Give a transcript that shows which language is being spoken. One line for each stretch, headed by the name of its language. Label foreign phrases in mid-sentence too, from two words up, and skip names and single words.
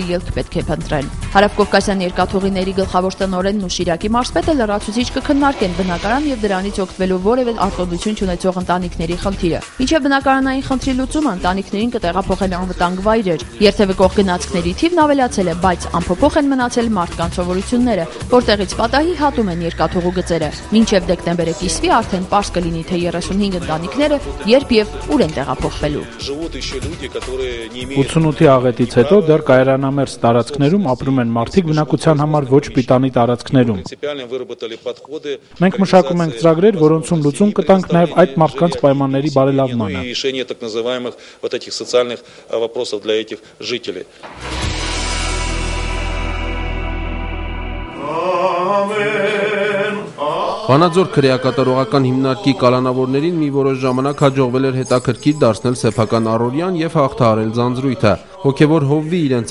Armenian: ելք պետք է փնտրեն։ Հարավկովկասյան երկաթուղիների գլխավոր տնօրենն ու Շիրակի մարզպետը լրացուցիչ կքննարկեն բնակարան եւ դրանից օգտվելու որևէ արտոնություն չունեցող ընտանիքների խնդիրը։ Մինչեւ բնակարանային խնդրի լուծումը ընտանիքներին կտեղափոխեն անվտանգ վայրեր։ Երթևեկող գնացքների թիվն ավելացել է, բայց անփոփոխ են մնացել մարդկանց սովորությունները, որտեղից պատահի հատում են երկաթուղու գծերը։ Մինչև դեկտեմբերը կիսվի արդեն պարզ կլինի, թե 35 ընտանիքները երբ եւ ուր են տեղափոխվելու։ 88-ի աղետից հետո դեռ կայարանամերձ տարածքներում ապրում են մարդիկ բնակության համար ոչ պիտանի տարածքներում։ Մենք մշակում ենք ծրագրեր, որոնցում լուծում կտանք նաև այդ մարդկանց պայմանների բարելավմանը։
Russian: так называемых вот этих социальных вопросов для этих жителей.
Armenian: Վանաձոր քրեակատարողական հիմնարկի կալանավորներին մի որոշ ժամանակ հաջողվել էր հետաքրքիր դարձնել սեփական առօրյան եւ հաղթահարել ձանձրույթը։ Հոգևոր հովվի իրենց